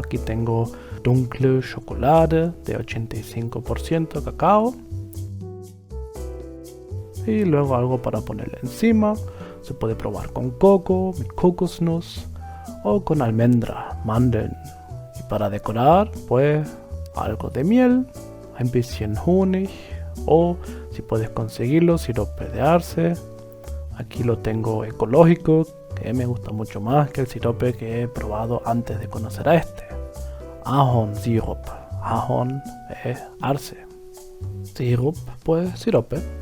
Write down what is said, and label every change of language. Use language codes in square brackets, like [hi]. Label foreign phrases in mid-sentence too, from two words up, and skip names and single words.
[es] Aquí tengo dunkle chocolate de 85% cacao. Y luego algo para ponerle encima. Se puede probar con coco, [de] mit Kokosnuss [es] o con almendra, Mandeln. Y para decorar, pues algo de miel, [de] ein bisschen Honig [es] o si puedes conseguirlo, sirope de arce. Aquí lo tengo ecológico, que me gusta mucho más que el sirope que he probado antes de conocer a este. Ahornsirup. Ahorn es arce. Sirup, pues sirope.